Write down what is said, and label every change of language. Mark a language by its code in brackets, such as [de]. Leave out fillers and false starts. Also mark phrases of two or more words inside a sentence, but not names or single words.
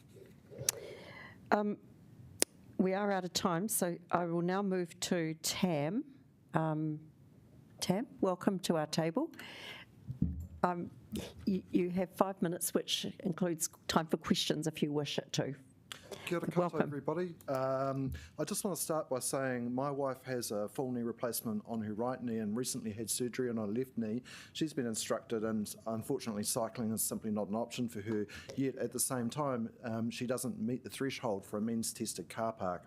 [en] We are out of time, so I will now move to Tam. Tam, welcome to our table. You have 5 minutes, which includes time for questions if you wish it to. [mi] Kia ora koutou, [en] everybody. I just want to start by saying my wife has a full knee replacement on her right knee and recently had surgery on her left knee. She's been instructed, and unfortunately cycling is simply not an option for her, yet at the same time she doesn't meet the threshold for a means tested car park.